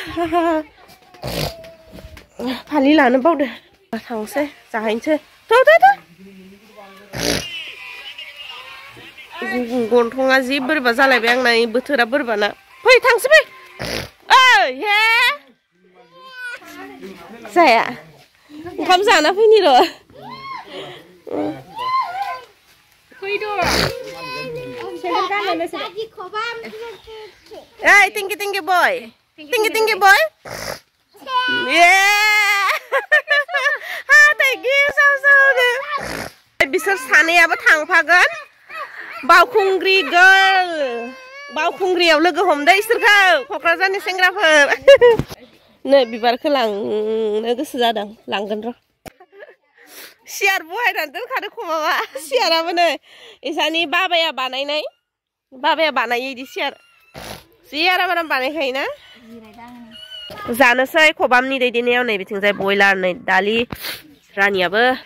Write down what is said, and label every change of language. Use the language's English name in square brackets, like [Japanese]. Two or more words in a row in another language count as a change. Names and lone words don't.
[Bodo] फालि लानो बावदो थांसै जाहैनोसै गन्थङा जि बोरैबा जालायबाय आंना बोथोरा बोरैबाना फै थांसै फै ओइ हे जाया ओंखाम जाना फैनि र' [English] Hey, thank you, boy. Thank you, boy. Yeah. Thank you, so good. [Bodo] Bisor saneyaबो थांफागोन बावखुंग्रि गर्ल बावखुंग्रियाव लोगो हमदो इसोरखौ क'क्राझारनि सेंग्राफोर नै बिबारखौ लांनो गोसो जादों लांगोन र' सियार बहायनानै दोनखादो खमाबा सियाराबो नै इसानि बाबाया बानायो इदि सियार जि आराम बानायखायोना जानोसै खबामनि दैदेननायाव नै बिथिंजाय बयलार नै दालि रानियाबो